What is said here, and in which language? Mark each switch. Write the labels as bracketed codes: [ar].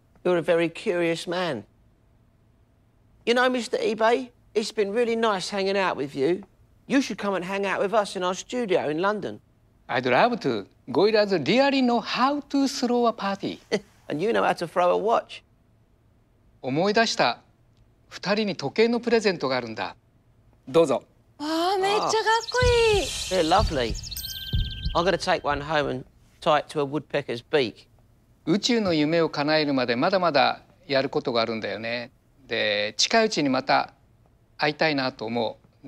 [en] You're a very curious man. You know, Mr. eBay, it's been really nice hanging out with you. You should come and hang out with us in our studio in London. I'd love to. Goyraz really know how to throw a party. And you know how to throw a watch. [ja] 思い出した。二人に時計のプレゼントがあるんだ。どうぞ。わあ、めっちゃかっこいい。 [en] They're lovely. I'm going to take one home and tie it to a woodpecker's beak. [ja] 宇宙の夢を叶えるまでまだまだやることがあるんだよね。で、近いうちにまた会いたいなと思う。